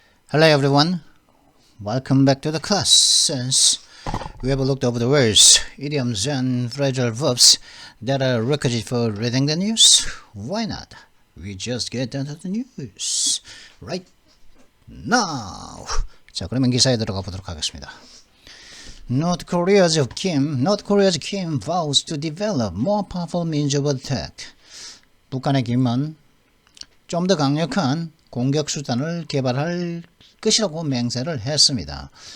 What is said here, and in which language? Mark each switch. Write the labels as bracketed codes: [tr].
[en] Hello everyone, welcome back to the class. Since we have looked over the words, idioms and phrasal verbs that are requisite for reading the news, why not? We just get down to the news right now. [ko] 자, 그러면 기사에 들어가 보도록 하겠습니다. [en] North Korea's Kim vows to develop more powerful means of attack. [ko] 북한의 김은 좀 더 강력한 공격 수단을 개발할 것이라고 맹세를 했습니다.